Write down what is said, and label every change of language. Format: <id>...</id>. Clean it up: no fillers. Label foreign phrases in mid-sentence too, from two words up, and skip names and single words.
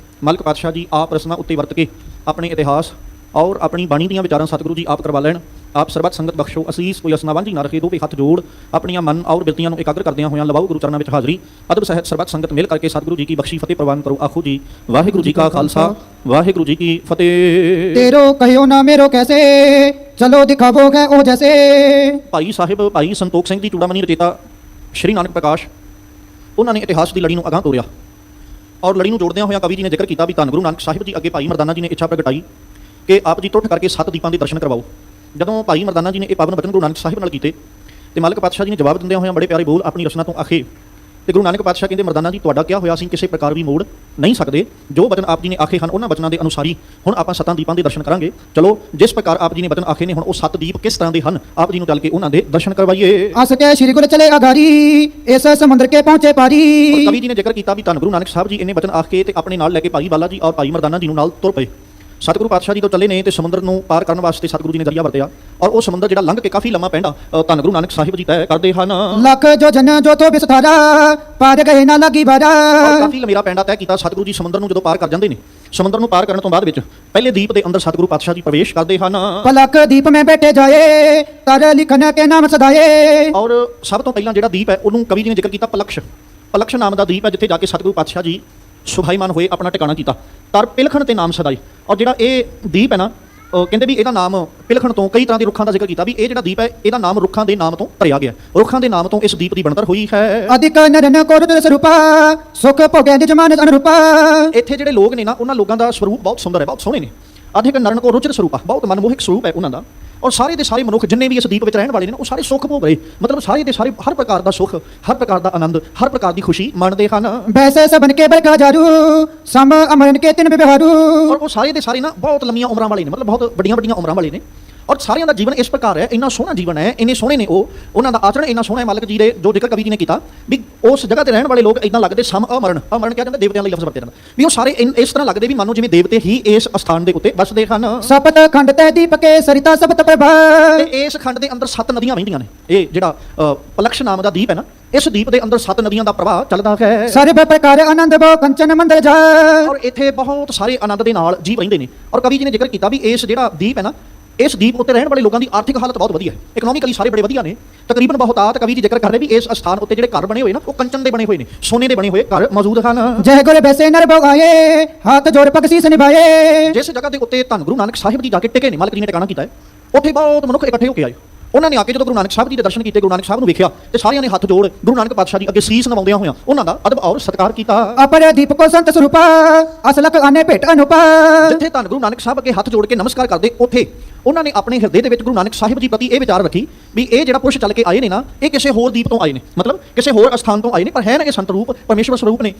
<pa>ਮਲਕ ਪਾਤਸ਼ਾਹ ਜੀ ਆਪ ਰਸਨਾ ਉੱਤੇ ਵਰਤ ਕੇ ਆਪਣੇ ਇਤਿਹਾਸ ਔਰ ਆਪਣੀ ਬਾਣੀ ਦੀਆਂ ਵਿਚਾਰਾਂ ਸਤਿਗੁਰੂ ਜੀ ਆਪ ਕਰਵਾ ਲੈਣ। ਆਪ ਸਰਬੱਤ ਸੰਗਤ ਬਖਸ਼ੋ ਅਸੀਸ ਕੋਈ ਅਸਨਾ ਵਾਂਝੀ ਨਾ ਰੱਖੇ। ਦੋਵੇਂ ਹੱਥ ਜੋੜ ਆਪਣੀਆਂ ਮਨ ਔਰ ਬਿਰਤੀਆਂ ਨੂੰ ਇਕਾਗਰ ਕਰਦਿਆਂ ਹੋਇਆਂ ਲਵਾਓ ਗੁਰੂ ਚਰਨਾਂ ਵਿੱਚ ਹਾਜ਼ਰੀ। ਅਦਬ ਸਹਿਤ ਸਰਬੱਤ ਸੰਗਤ ਮਿਲ ਕਰਕੇ ਸਤਿਗੁਰੂ ਜੀ ਕੀ ਬਖਸ਼ੀ ਫਤਿਹ ਪ੍ਰਵਾਨ ਕਰੋ। ਆਖੋ ਜੀ ਵਾਹਿਗੁਰੂ ਜੀ ਕਾ ਖਾਲਸਾ ਵਾਹਿਗੁਰੂ ਜੀ ਕੀ ਫਤਿਹ।</pa> <bra>तेरो कहो ना मेरो कैसे चलो दिखावो है ओ जैसे।</bra> <pa>ਭਾਈ ਸਾਹਿਬ ਭਾਈ ਸੰਤੋਖ ਸਿੰਘ ਜੀ ਚੂੜਾਮਣੀ ਰਚੇਤਾ ਸ਼੍ਰੀ ਨਾਨਕ ਪ੍ਰਕਾਸ਼ ਉਹਨਾਂ ਨੇ ਇਤਿਹਾਸ ਦੀ ਲੜੀ ਨੂੰ ਅਗਾਂਹ ਤੋਰਿਆ ਔਰ ਲੜੀ ਨੂੰ ਜੋੜਦਿਆਂ ਹੋਇਆਂ ਕਵੀ ਜੀ ਨੇ ਜ਼ਿਕਰ ਕੀਤਾ ਵੀ ਧੰਨ ਗੁਰੂ ਨਾਨਕ ਸਾਹਿਬ ਜੀ ਅੱਗੇ ਭਾਈ ਮਰਦਾਨਾ ਜੀ ਨੇ ਇੱਛਾ ਪ੍ਰਗਟਾਈ ਕਿ ਆਪ ਜੀ ਟੁੱਟ ਕਰਕੇ 7 ਦੀਪਾਂ ਦੇ ਦਰਸ਼ਨ ਕਰਵਾਓ। ਜਦੋਂ ਭਾਈ ਮਰਦਾਨਾ ਜੀ ਨੇ ਇਹ ਪਾਵਨ ਬਚਨ ਗੁਰੂ ਨਾਨਕ ਸਾਹਿਬ ਨਾਲ ਕੀਤੇ ਤੇ ਮਲਕ ਪਾਤਸ਼ਾਹ ਜੀ ਨੇ ਜਵਾਬ ਦਿੰਦਿਆਂ ਹੋਇਆਂ ਬੜੇ ਪਿਆਰੇ ਬੋਲ ਆਪਣੀ ਰਚਨਾ ਤੋਂ ਆਖੇ ਤੇ ਗੁਰੂ ਨਾਨਕ ਪਾਤਸ਼ਾਹ ਕਹਿੰਦੇ ਮਰਦਾਨਾ ਜੀ ਤੁਹਾਡਾ ਕਿਹਾ ਹੋਇਆ ਅਸੀਂ ਕਿਸੇ ਪ੍ਰਕਾਰ ਵੀ ਮੋੜ ਨਹੀਂ ਸਕਦੇ। ਜੋ ਬਚਨ ਆਪ ਜੀ ਨੇ ਆਖੇ ਹਨ ਉਹਨਾਂ ਬਚਨਾਂ ਦੇ ਅਨੁਸਾਰੀ ਹੁਣ ਆਪਾਂ 7 ਦੀਪਾਂ ਦੇ ਦਰਸ਼ਨ ਕਰਾਂਗੇ। ਚਲੋ ਜਿਸ ਪ੍ਰਕਾਰ ਆਪ ਜੀ ਨੇ ਬਚਨ ਆਖੇ ਨੇ ਹੁਣ ਉਹ 7 ਦੀਪ ਕਿਸ ਤਰ੍ਹਾਂ ਦੇ ਹਨ ਆਪ ਜੀ ਨੂੰ ਚੱਲ ਕੇ ਉਹਨਾਂ ਦੇ ਦਰਸ਼ਨ ਕਰਵਾਈਏ।</pa> <bra>हंस के श्री गुरु चले अगारी ऐसा समुद्र के पहुंचे पारी।</bra> <pa>ਕਵੀ ਜੀ ਨੇ ਜ਼ਿਕਰ ਕੀਤਾ ਵੀ ਧੰਨ ਗੁਰੂ ਨਾਨਕ ਸਾਹਿਬ ਜੀ ਇਹਨੇ ਬਚਨ ਆਖ ਕੇ ਤੇ ਆਪਣੇ ਨਾਲ ਲੈ ਕੇ ਭਾਈ ਬਾਲਾ ਜੀ ਔਰ ਭਾਈ ਮਰਦਾਨਾ ਜੀ ਨੂੰ ਨਾਲ ਤੁਰ ਪਏ। ਸਤਿਗੁਰੂ ਪਾਤਸ਼ਾਹ ਜੀ ਤੋਂ ਚੱਲੇ ਨੇ ਤੇ ਸਮੁੰਦਰ ਨੂੰ ਪਾਰ ਕਰਨ ਵਾਸਤੇ ਸਤਿਗੁਰੂ ਜੀ ਨੇ ਦਰਿਆ ਵਰਤਿਆ ਔਰ ਉਹ ਸਮੁੰਦਰ ਜਿਹੜਾ ਲੰਘ ਕੇ ਕਾਫੀ ਲੰਮਾ ਪੈਂਦਾ ਧੰਨ ਗੁਰੂ ਨਾਨਕ ਸਾਹਿਬ ਜੀ ਤੈਅ ਕਰਦੇ ਹਨ।</pa> <bra>लख जो जन जो तो बिसथारा पार गए ना लगी बारा।</bra> <pa>ਕਾਫੀ ਲੰਮੇਰਾ ਪੈਂਡਾ ਤੈਅ ਕੀਤਾ ਸਤਿਗੁਰੂ ਜੀ ਸਮੁੰਦਰ ਨੂੰ ਜਦੋਂ ਪਾਰ ਕਰ ਜਾਂਦੇ ਨੇ। ਸਮੁੰਦਰ ਨੂੰ ਪਾਰ ਕਰਨ ਤੋਂ ਬਾਅਦ ਵਿੱਚ ਪਹਿਲੇ ਦੀਪ ਦੇ ਅੰਦਰ ਸਤਿਗੁਰੂ ਪਾਤਸ਼ਾਹ ਜੀ ਪ੍ਰਵੇਸ਼ ਕਰਦੇ ਹਨ</pa> <bra>पलक दीप में बैठे जाए कर लिखन के नाम सदाए।</bra> <pa>ਔਰ ਸਭ ਤੋਂ ਪਹਿਲਾਂ ਜਿਹੜਾ ਦੀਪ ਹੈ ਉਹਨੂੰ ਕਵੀ ਜੀ ਨੇ ਜ਼ਿਕਰ ਕੀਤਾ ਪਲਕਸ਼। ਪਲਕਸ਼ ਨਾਮ ਦਾ ਦੀਪ ਹੈ ਜਿੱਥੇ ਜਾ ਕੇ ਸਤਿਗੁਰੂ ਪਾਤਸ਼ਾਹ ਜੀ ਸੁਭਾਈਮਾਨ ਹੋਏ ਆਪਣਾ ਟਿਕਾਣਾ ਕੀਤਾ ਤਰ ਪਿਲਖਣ ਤੇ ਨਾਮ ਸਦਾਈ। ਔਰ ਜਿਹੜਾ ਇਹ ਦੀਪ ਹੈ ਨਾ ਕਹਿੰਦੇ ਵੀ ਇਹਦਾ ਨਾਮ ਪਿਲਖਣ ਤੋਂ ਕਈ ਤਰ੍ਹਾਂ ਦੇ ਰੁੱਖਾਂ ਦਾ ਜ਼ਿਕਰ ਕੀਤਾ ਵੀ ਇਹ ਜਿਹੜਾ ਦੀਪ ਹੈ ਇਹਦਾ ਨਾਮ ਰੁੱਖਾਂ ਦੇ ਨਾਮ ਤੋਂ ਧਰਿਆ ਗਿਆ। ਰੁੱਖਾਂ ਦੇ ਨਾਮ ਤੋਂ ਇਸ ਦੀਪ ਦੀ ਬਣਤਰ ਹੋਈ ਹੈ।</pa> <bra>अधिक नरन को रुद्र स्वरूपा सुख भोगे निज मान अनुरूपा।</bra> <pa>ਇੱਥੇ ਜਿਹੜੇ ਲੋਕ ਨੇ ਨਾ ਉਹਨਾਂ ਲੋਕਾਂ ਦਾ ਸਰੂਪ ਬਹੁਤ ਸੁੰਦਰ ਹੈ, ਬਹੁਤ ਸੋਹਣੇ ਨੇ।</pa> <bra>अधिक नरन को</bra> <pa>ਰੁਚਿਰ ਸਰੂਪ ਆ, ਬਹੁਤ ਮਨਮੋਹਕ ਸਰੂਪ ਹੈ ਉਹਨਾਂ ਦਾ। ਔਰ ਸਾਰੇ ਦੇ ਸਾਰੇ ਮਨੁੱਖ ਜਿੰਨੇ ਵੀ ਇਸ ਦੀਪ ਵਿੱਚ ਰਹਿਣ ਵਾਲੇ ਨੇ ਉਹ ਸਾਰੇ ਸੁੱਖ ਭੋਗ ਰਹੇ, ਮਤਲਬ ਸਾਰੇ ਦੇ ਸਾਰੇ ਹਰ ਪ੍ਰਕਾਰ ਦਾ ਸੁੱਖ, ਹਰ ਪ੍ਰਕਾਰ ਦਾ ਆਨੰਦ, ਹਰ ਪ੍ਰਕਾਰ ਦੀ ਖੁਸ਼ੀ ਮੰਨਦੇ ਹਨ।</pa> <bra>वैसे सबन के बरका जारू सम अमरन के तिन व्यवहारू।</bra> <pa>ਔਰ ਉਹ ਸਾਰੇ ਦੇ ਸਾਰੇ ਨਾ ਬਹੁਤ ਲੰਮੀਆਂ ਉਮਰਾਂ ਵਾਲੇ ਨੇ, ਮਤਲਬ ਬਹੁਤ ਵੱਡੀਆਂ ਵੱਡੀਆਂ ਉਮਰਾਂ ਵਾਲੇ ਨੇ। ਔਰ ਸਾਰਿਆਂ ਦਾ ਜੀਵਨ ਇਸ ਪ੍ਰਕਾਰ ਹੈ, ਇੰਨਾ ਸੋਹਣਾ ਜੀਵਨ ਹੈ, ਇੰਨੇ ਸੋਹਣੇ ਨੇ ਉਹ, ਉਹਨਾਂ ਦਾ ਆਚਰਣ ਇੰਨਾ ਸੋਹਣਾ ਹੈ। ਮਲਕ ਜੀ ਦੇ ਜੋ ਜ਼ਿਕਰ ਕਵੀ ਜੀ ਨੇ ਕੀਤਾ ਵੀ ਉਸ ਜਗ੍ਹਾ ਤੇ ਰਹਿਣ ਵਾਲੇ ਲੋਕ ਇਦਾਂ ਲੱਗਦੇ</pa> <bra>सम अमरन,</bra> <pa>ਅਮਰਨ ਕਿਹਾ ਜਾਂਦਾ ਦੇਵਤਿਆਂ ਲਈ ਲਫ਼ਜ਼ ਵਰਤਿਆ ਜਾਂਦਾ ਵੀ ਉਹ ਸਾਰੇ ਇਸ ਤਰ੍ਹਾਂ ਲੱਗਦੇ ਵੀ ਮੰਨੋ ਜਿਵੇਂ ਦੇਵਤੇ ਹੀ ਇਸ ਅਸਥਾਨ ਦੇ ਉੱਤੇ ਵੱਸਦੇ ਹਨ।</pa> <bra>सपत खंड ते दीप के सरिता सपत प्रभा।</bra> <pa>ਤੇ ਇਸ ਖੰਡ ਦੇ ਅੰਦਰ 7 ਨਦੀਆਂ ਵਹਿੰਦੀਆਂ ਨੇ। ਇਹ ਜਿਹੜਾ ਪਲਕਸ਼ ਨਾਮ ਦਾ ਦੀਪ ਹੈ ਨਾ, ਇਸ ਦੀਪ ਦੇ ਅੰਦਰ 7 ਨਦੀਆਂ ਦਾ ਪ੍ਰਵਾਹ ਚੱਲਦਾ ਹੈ</pa> <bra>सर्व प्रकार आनंद बो कंचन मंदिर जा।</bra> <pa>ਔਰ ਇੱਥੇ ਬਹੁਤ ਸਾਰੇ ਆਨੰਦ ਦੇ ਨਾਲ ਜੀਵ ਰਹਿੰਦੇ ਨੇ। ਔਰ ਕਵੀ ਜੀ ਨੇ ਜ਼ਿਕਰ ਕੀਤਾ ਵੀ ਇਸ ਜਿਹੜਾ ਦੀਪ ਹੈ ਨਾ, ਇਸ ਦੀਪ ਉੱਤੇ ਰਹਿਣ ਵਾਲੇ ਲੋਕਾਂ ਦੀ ਆਰਥਿਕ ਹਾਲਤ ਬਹੁਤ ਵਧੀਆ ਹੈ, ਇਕਨੋਮਿਕਲੀ ਸਾਰੇ ਬੜੇ ਵਧੀਆ ਨੇ। ਤਕਰੀਬਨ ਬਹੁਤਾਤ ਕਵੀ ਜੀ ਜ਼ਿਕਰ ਕਰ ਰਹੇ ਵੀ ਇਸ ਅਸਥਾਨ ਉੱਤੇ ਜਿਹੜੇ ਘਰ ਬਣੇ ਹੋਏ ਨਾ ਉਹ ਕੰਚਨ ਦੇ ਬਣੇ ਹੋਏ ਨੇ, ਸੋਨੇ ਦੇ ਬਣੇ ਹੋਏ ਘਰ ਮੌਜੂਦ ਹਨ।</pa> <bra>जय गुरु बैसे नर भोगाए हाथ जोड़ पग शीस निभाए।</bra> <pa>ਜਿਸ ਜਗ੍ਹਾ ਦੇ ਉੱਤੇ ਧੰਨ ਗੁਰੂ ਨਾਨਕ ਸਾਹਿਬ ਜੀ ਜਾ ਕੇ ਟਿਕੇ ਨੇ, ਮਲਕ ਜੀ ਨੇ ਟਿਕਾਣਾ ਕੀਤਾ ਹੈ, ਉੱਥੇ ਬਹੁਤ ਮਨੁੱਖ ਇਕੱਠੇ ਹੋ ਕੇ ਆਏ। ਉਹਨਾਂ ਨੇ ਆ ਕੇ ਜਦੋਂ ਗੁਰੂ ਨਾਨਕ ਸਾਹਿਬ ਜੀ ਦੇ ਦਰਸ਼ਨ ਕੀਤੇ, ਗੁਰੂ ਨਾਨਕ ਸਾਹਿਬ ਨੂੰ ਵੇਖਿਆ ਤੇ ਸਾਰਿਆਂ ਨੇ ਹੱਥ ਜੋੜ ਗੁਰੂ ਨਾਨਕ ਪਾਤਸ਼ਾਹ ਜੀ ਅੱਗੇ ਸੀਸ ਨਵਾਉਂਦਿਆਂ ਹੋਇਆਂ ਉਹਨਾਂ ਦਾ ਅਦਬ ਔਰ ਸਤਿਕਾਰ ਕੀਤਾ।</pa> <bra>अपर दीपको संत सरूपा असलक आने भेट अनुपा।</bra> <pa>ਜਿੱਥੇ ਧੰਨ ਗੁਰੂ ਨਾਨਕ ਸਾਹਿਬ ਅੱਗੇ ਹੱਥ ਜੋੜ ਕੇ ਨਮਸਕਾਰ ਕਰਦੇ, ਉੱਥੇ ਉਹਨਾਂ ਨੇ ਆਪਣੇ ਹਿਰਦੇ ਦੇ ਵਿੱਚ ਗੁਰੂ ਨਾਨਕ ਸਾਹਿਬ ਜੀ ਪ੍ਰਤੀ ਇਹ ਵਿਚਾਰ ਰੱਖੀ ਵੀ ਇਹ ਜਿਹੜਾ ਪੁਰਸ਼ ਚੱਲ ਕੇ ਆਏ ਨੇ ਨਾ, ਇਹ ਕਿਸੇ ਹੋਰ ਦੀਪ ਤੋਂ ਆਏ ਨੇ, ਮਤਲਬ ਕਿਸੇ ਹੋਰ ਅਸਥਾਨ ਤੋਂ ਆਏ ਨੇ, ਪਰ ਹੈ ਨਾ ਇਹ ਸੰਤ ਰੂਪ ਪਰਮੇਸ਼ਵਰ ਸਰੂਪ ਨੇ।</pa>